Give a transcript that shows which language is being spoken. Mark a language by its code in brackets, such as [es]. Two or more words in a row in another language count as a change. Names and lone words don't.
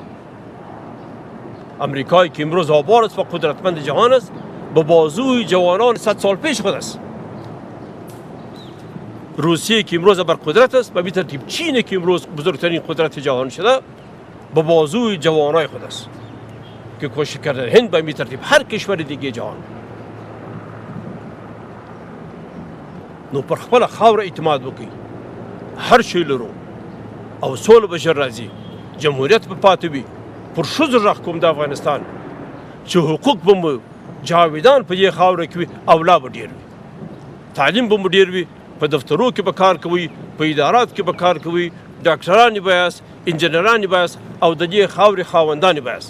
[fa] امریکایی که امروز آباد است و قدرتمند جهان است، به بازوی جوانان 100 سال پیش خود است. روسیه که امروز بر قدرت است، به ترتیب چین که امروز بزرگترین قدرت جهان شده، به بازوی جوانای خود است که کوشش کرده هند، به ترتیب هر کشور دیگه جهان. [ps] نو پر خپل خاور اعتماد وکړي، هر شی لرو او سوله بشر راځي، جمهوریت په پاتې وي. پر ښځو غږ کوم د افغانستان چې حقوق به مو جاویدان په دې خاوره کې وي او لا به ډېر وي، تعلیم به مو ډېر وي، په دفترو کې به کار کوئ، په ادارات کې به کار کوئ، ډاکټران یې به یاست، انجینران یې به یاست او د دې خاورې خاوندان یې به یاست.